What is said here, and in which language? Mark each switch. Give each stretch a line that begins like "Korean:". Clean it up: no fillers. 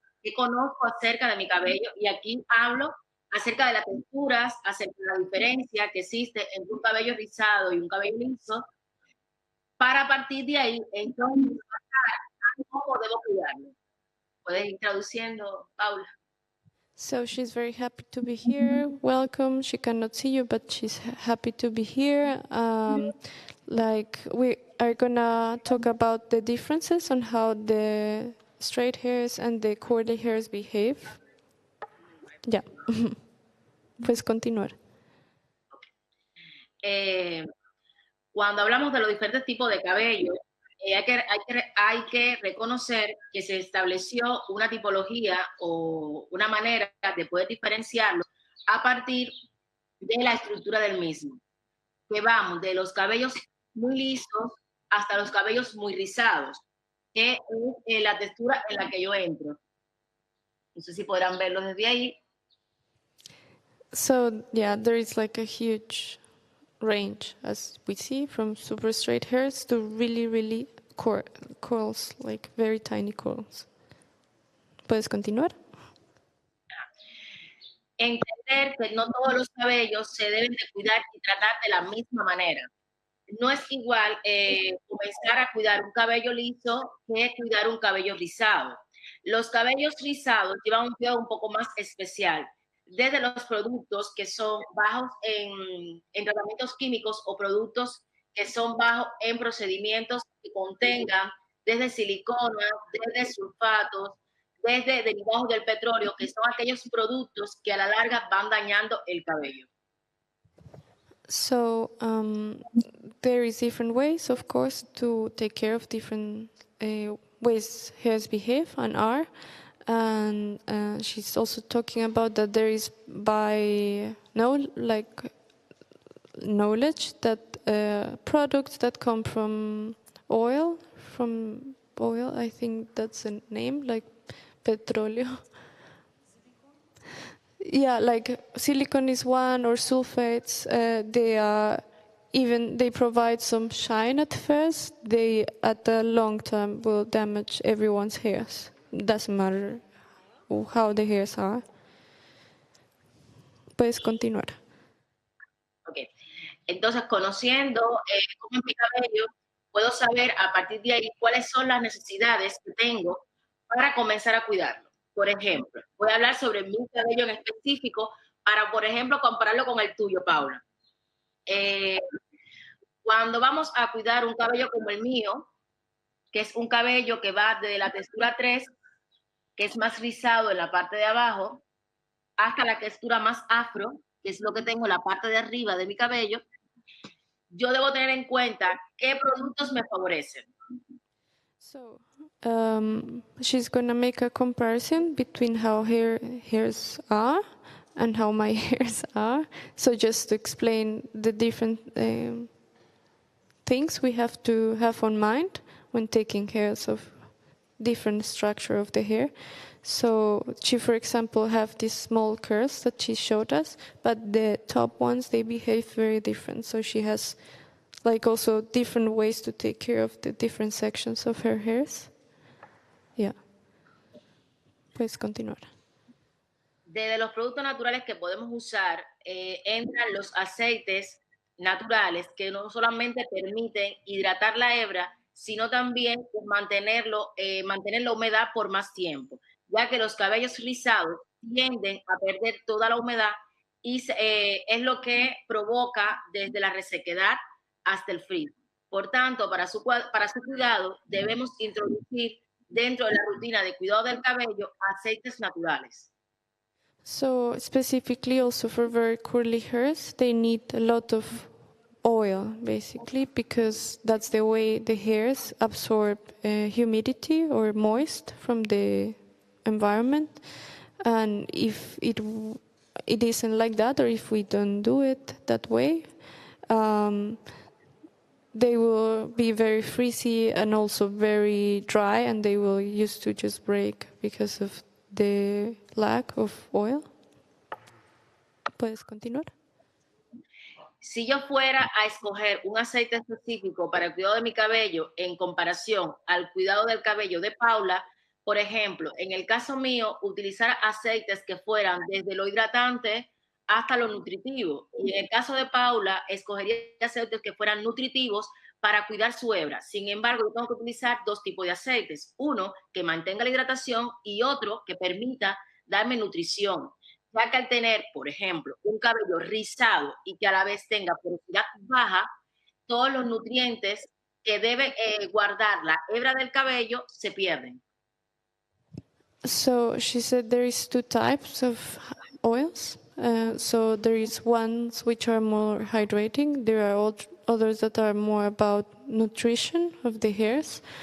Spanish: ¿Qué conozco acerca de mi cabello? Y aquí hablo acerca de las texturas, acerca de la diferencia que existe entre un cabello rizado y un cabello liso, para partir de ahí, entonces, cómo debo cuidarlo. ¿Puedes ir traduciendo, Paula?
English: So she's very happy to be here. Welcome. She cannot see you, but she's happy to be here. Like we are gonna talk about the differences on how the straight hairs and the curly hairs behave.
Spanish: Ya. Puedes continuar. Cuando hablamos de los diferentes tipos de cabello, hay que reconocer que se estableció una tipología o una manera de poder diferenciarlo a partir de la estructura del mismo. Que vamos de los cabellos muy lisos hasta los cabellos muy rizados, que es la textura en la que yo entro. No sé si podrán verlo desde ahí.
English: So, there is like a huge range, as we see, from super straight hairs to really, really curls, like very tiny curls.
Spanish: ¿Puedes continuar? Entender que no todos los cabellos se deben de cuidar y tratar de la misma manera. No es igual comenzar a cuidar un cabello liso que cuidar un cabello rizado. Los cabellos rizados llevan un cuidado un poco más especial, desde los productos que son bajos en tratamientos químicos o productos que son bajos en procedimientos que contengan desde silicona, desde sulfatos, desde derivados del petróleo, que son aquellos productos que a la larga van dañando el cabello.
English: So there is different ways, of course, to take care of different ways hairs behave and are. And she's also talking about that there is knowledge that products that come from oil, I think that's a name, like
Spanish: petróleo.
English: Yeah, like silicone is one, or sulfates. They provide some shine at first. They at the long term will damage everyone's hairs. Doesn't matter how the hairs are.
Spanish: Puedes continuar. Ok. Entonces, conociendo cómo es mi cabello, puedo saber a partir de ahí cuáles son las necesidades que tengo para comenzar a cuidarlo. Por ejemplo, voy a hablar sobre mi cabello en específico para, por ejemplo, compararlo con el tuyo, Paula. Cuando vamos a cuidar un cabello como el mío, que es un cabello que va de la textura 3, que es más rizado en la parte de abajo, hasta la textura más afro, que es lo que tengo en la parte de arriba de mi cabello, yo debo tener en cuenta qué productos me favorecen.
English: So, she's gonna make a comparison between how hairs are and how my hairs are. So just to explain the different things we have to have on mind when taking care of different structure of the hair. So she, for example, have these small curls that she showed us, but the top ones, they behave very different. So she has like also different ways to take care of the different sections of her hairs. Yeah.
Spanish: Puedes continuar. De los productos naturales que podemos usar, entran los aceites naturales que no solamente permiten hidratar la hebra, sino también mantener la humedad por más tiempo, ya que los cabellos rizados tienden a perder toda la humedad y es lo que provoca desde la resequedad hasta el frizz. Por tanto, para su cuidado debemos introducir dentro de la rutina de cuidado del cabello aceites naturales.
English: So specifically also for very curly hairs, they need a lot of oil basically, because that's the way the hairs absorb humidity or moist from the environment. And if it isn't like that, or if we don't do it that way, they will be very frizzy and also very dry, and they will used to just break because of the lack of oil.
Spanish: ¿Puedes continuar? Si yo fuera a escoger un aceite específico para el cuidado de mi cabello en comparación al cuidado del cabello de Paula, por ejemplo, en el caso mío, utilizar aceites que fueran desde lo hidratante hasta lo nutritivo. Y en el caso de Paula, escogería aceites que fueran nutritivos para cuidar su hebra. Sin embargo, yo tengo que utilizar dos tipos de aceites. Uno que mantenga la hidratación y otro que permita darme nutrición. Ya que al tener, por ejemplo, un cabello rizado y que a la vez tenga porosidad baja, todos los nutrientes que debe guardar la hebra del cabello se pierden.
English: So she said there is two types of oils. So there is ones which are more hydrating. There are others that are more about nutrition of the hairs.